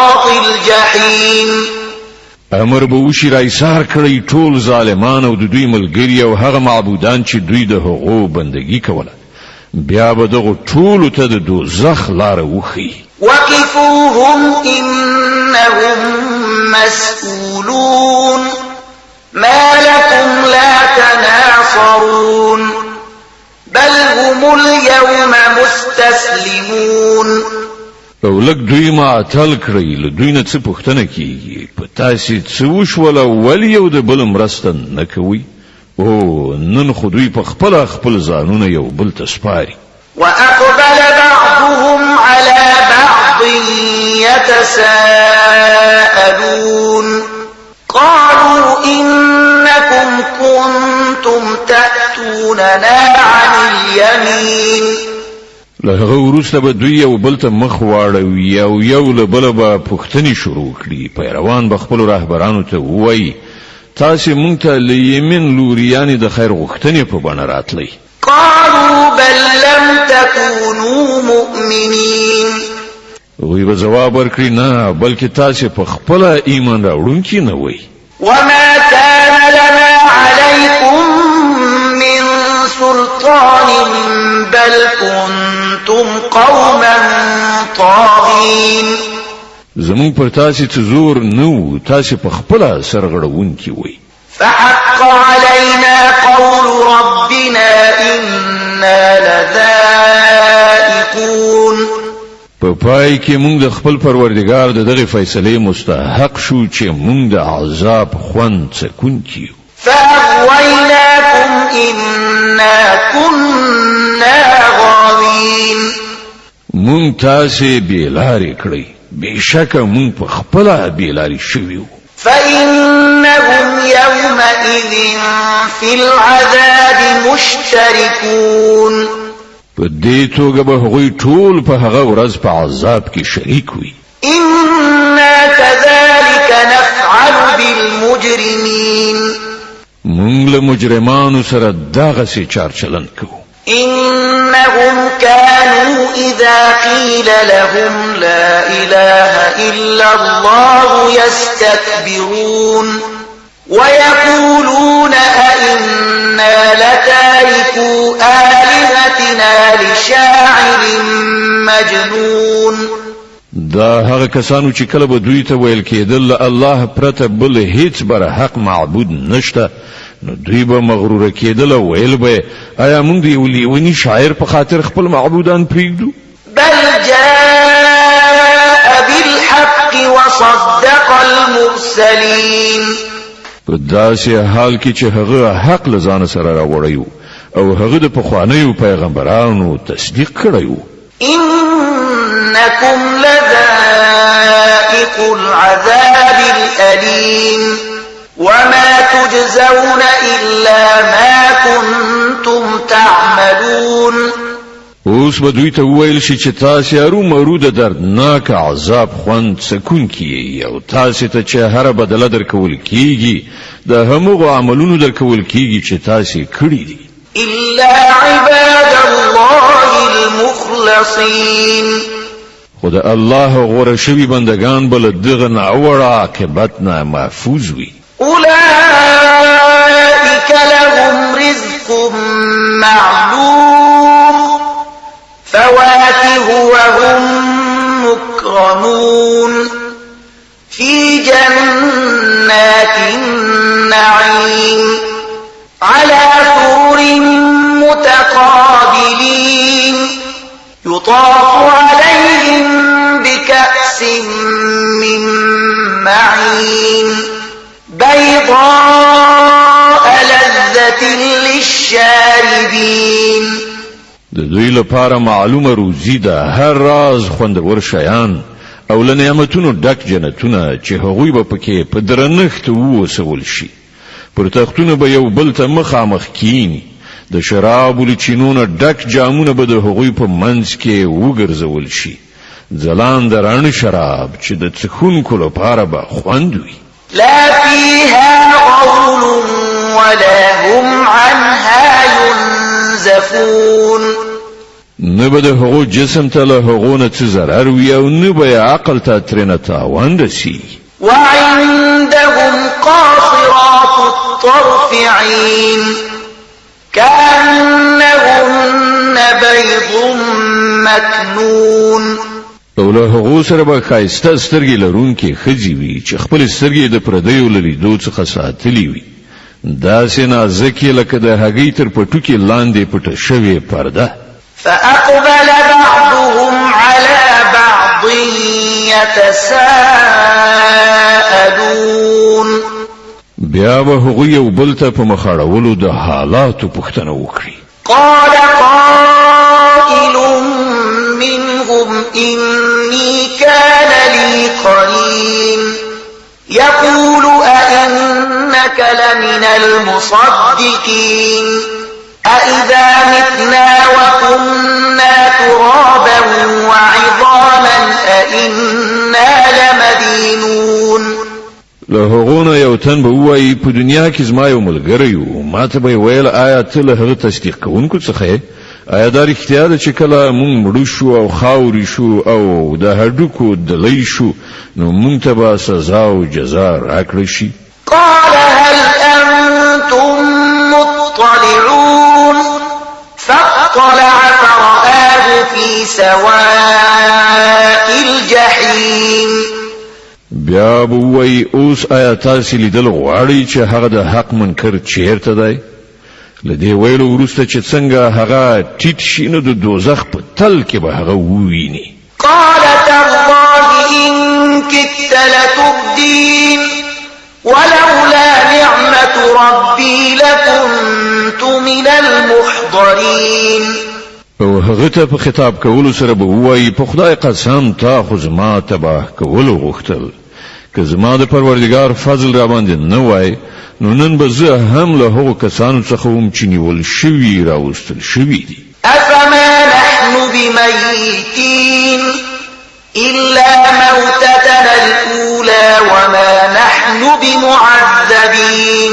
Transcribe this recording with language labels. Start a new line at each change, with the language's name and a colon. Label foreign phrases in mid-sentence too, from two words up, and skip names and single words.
Arabic: الجحيم
Pashto: امر به وشي را ایثار کړی ټول ظالمان او د دوی ملګری او هغه معبودان چې دوی د هغو بندگی کوله بیا به دغه ټول ته د دوزخ لار وخی
Arabic: وقفوهم إنهم مسئولون ما لكم لا تناصرون بل هم اليوم مستسلمون
Pashto: او لک دوی معطل کړی له دوی نه څه پوښتنه کیږي په تاسې څه وشول ولې یو د بل مرسته نه کوي او نن خو دوی په خپل ځانونه یو بل ته سپاري
Arabic: وأقبل بعضهم على بعض يتساءلون قالوا إنكم كنتم تأتوننا عن اليمين
Pashto: له هغه وروسته به دوی یو بل ته مخ واړوي او یو له بله به پوښتنې شروع کړي پیروان به خپلو رهبرانو ته ووایي تاسې مونږ ته له یمین لوري یعنې د خیر غوښتنې په بڼه راتلی
Arabic: قالوا بل لم تكونوا مؤمنين
Pashto: وی به جواب ورکړي نه بلکې تاسې په خپله ایمان راوړونکي نه وئ
Arabic: وما كان لنا عليكم من سلطان بل كنتم قوما طاغين
Pashto: زمون پر تاسې څه زور نه و تاسې په خپله سرغړونکي وئ
Arabic: فحق علينا قول ربنا إنا لذائقون
Pashto: په پای کې موږ د خپل پروردگار د دغه فیصله مستحق شو چې موږ د عذاب خوند څکونکي
Arabic: فأغويناكم إنا كنا غاوين
Pashto: موږ تاسې بېلارې کړئ بېشکه موږ په خپله بېلارې شوي وو
Arabic: فإنهم يومئذ في العذاب مشتركون
Pashto: په دې توګه به هغوی ټول په هغه ورځ په عذاب کې شریک وي
Arabic: إنا كذلك نفعل بالمجرمين
Pashto: موږ له مجرمانو سره دغسې چارچلند کوو
Arabic: إنهم كانوا إذا قيل لهم لا إله إلا الله يستكبرون ويقولون أئنا لتاركو آلهتنا لشاعر مجنون
Pashto: دا هغه کسانو چې کله به دوی ته ویل کېدل الله پرته بل هیڅ بر حق معبود نشته نو دوی به مغرور کېدل او ویل به آیا موږ د یو لیوني شاعر په خاطر خپل معبودان پرېږدو
Arabic: بل جاء بالحق وصدق المرسلين
Pashto: په داسې حال کې چې هغه حق له ځانه سره راوړی او هغه د پخوانیو پیغمبرانو تصدیق کړی و
Arabic: إنكم لذائق العذاب الأليم وما تجزون إلا ما كنتم تعملون
Pashto: اوس به دوی ته وویل شي چې تاسې ارومرو د دردناک عذاب خوند څکونکي یئ او تاسې ته چې هره بدله درکول کیږي د همغو عملونو درکول کیږي چې تاسې کړي دي
Arabic: إلا عباد الله المخلصين
Pashto: خو د الله غوره شوي بندگان به له دغه ناوړه عاقبت نه محفوظ وي
Arabic: أولئك لهم رزق معلوم فواكه وهم مكرمون في جنات النعيم على سرر متقابلين يطاف عليهم بكأس من معين بيضاء لذة للشاربين
Pashto: د دوی لپاره معلومه روزي ده هر راز خوندور شیان او له نعمتونو ډک جنتونه چې هغوی به پکې په درنښت ووسول شي پر تختونه به یو بل ته مخامخ کینی د شرابو له چینونه ډک جامونه به د هغوی په منځ کې وګرځول شي ځلانده رڼ شراب چې د څښونکو لپاره به خوند وي
Arabic: لا فيها غول ولا هم عنها ينزفون
Pashto: نه به د هغو جسم ته له هغو نه څه ضرر وي او نه به عقل ته ترېنه تاوان رسي.
Arabic: وعندهم قاصرات الطرف عين كأنهن بيض مكنون.
Pashto: او له هغو سره به ښایسته سترګې لرونکې ښځې وي چې خپل سترګې د پردیو له لیدو څخه ساتلې وي، داسې نازکې لکه د هګۍ تر پټوکې لاندې پټه شوې پرده.
Arabic: فأقبل بعضهم على بعض يتساءلون.
Pashto: بیا به هغوی یو بل ته په مخاړولو د حالاتو پوښتنه وکړي.
Arabic: قال قائل منهم إني كان لي قرين يقول أئنك لمن المصدقين أإذا متنا وكنا ترابا وعظاما أئنا لمدينون.
Pashto: له هغونه یو تن به وایي په دنیا کې زما یو ملګری و، ما ته به ویل آیا ته له هغه تصدیق کوونکو څخه یې؟ آیا دا رښتیا ده چې کله مونږ مړو شو او خاورې شو او د هډوکو دلی شو نو مونږ ته به سزا او جزا راکړی شي؟
Arabic: قال هل أنتم مطلعون فاطلع فرآه في سواء الجحيم.
Pashto: بیا به وایي اوس آیا تاسې لیدل غواړئ چې هغه د حق منکر چیرته دی؟ له دې ویلو وروسته چې څنګه هغه ټیټ شي نو د دوزخ په تل کې به هغه وویني.
Arabic: قال تالله إن كدت لتردين ولولا نعمة ربي لكنت من المحضرين.
Pashto: او هغه ته په خطاب کولو سره به وایي په خدای قسم تا خو زما تباه کولو غوښتل، که زما د پروردګار فضل را باندې نه وای نو نن به زه هم له هغو کسانو څخه وم چې نیول شوي راوستل شوي دي.
Arabic: أفما نحن بميتين إلا موتتنا الأولى وما نحن بمعذبين.